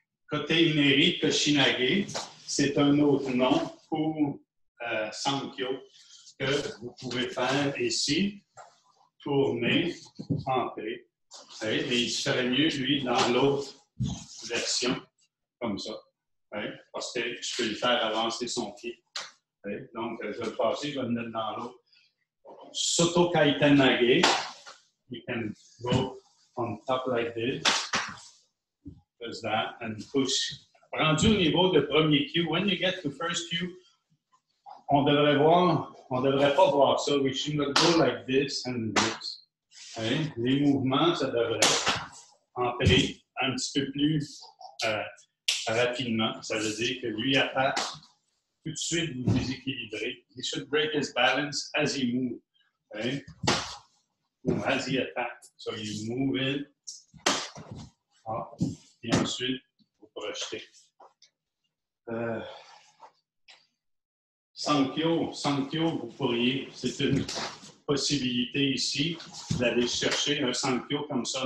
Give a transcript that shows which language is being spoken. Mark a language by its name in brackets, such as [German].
[French] Kote-Ineri Toshinage, c'est un autre nom pour Sankyo que vous pouvez faire ici, tourner, entrer. Okay? Mais il serait mieux, lui, dans l'autre version, comme ça. Okay? Parce que je peux lui faire avancer son pied. Okay? Donc, je vais le passer, je vais le mettre dans l'autre. [English] Soto Kaiten Nage, you can go on top like this, does that, and push. [French] Rendu au niveau de premier cue, [English] when you get to first cue, [French] on devrait pas voir ça. [English] We should not go like this and this. Okay? [French] Les mouvements, ça devrait entrer un petit peu plus rapidement. Ça veut dire que lui attaque tout de suite, vous déséquilibrez. [English] He should break his balance as he moves. Okay? As he attacks. So you move in, up, [French] et ensuite, vous projetez. Sankyo, vous pourriez, c'est une possibilité ici d'aller chercher un Sankyo comme ça.